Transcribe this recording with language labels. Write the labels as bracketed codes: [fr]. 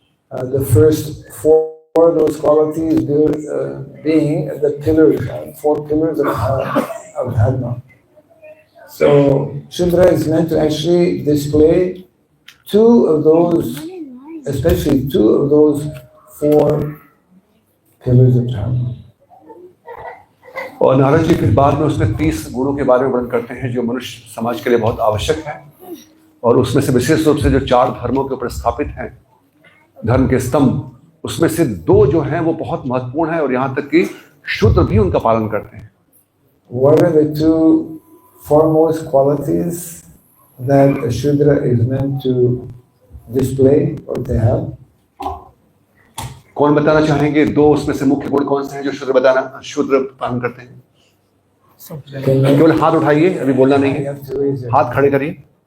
[en] The first 4 of those qualities being the pillars, 4 pillars of Dharma. So Shudra is meant to actually display 2 of those, especially 2 of those 4 pillars of Dharma. [hi] और नारद जी फिर बाद में उसमें 30 गुणों के बारे में वर्णन करते हैं जो मनुष्य समाज के लिए बहुत आवश्यक है, और उसमें से विशेष रूप से जो 4 धर्मों के ऊपर स्थापित हैं, धर्म के स्तंभ, उसमें से 2 जो हैं वो बहुत महत्वपूर्ण है, और यहाँ तक कि शूद्र भी उनका पालन करते हैं। [en] What are the 2 foremost qualities that a Shudra is meant to display or to have? [hi] कौन बताना चाहेंगे 2 उसमें से मुख्य गुण कौन से हैं जो शूद्र पालन करते हैं? केवल हाथ उठाइए, अभी बोलना नहीं है, हाथ खड़े करिए।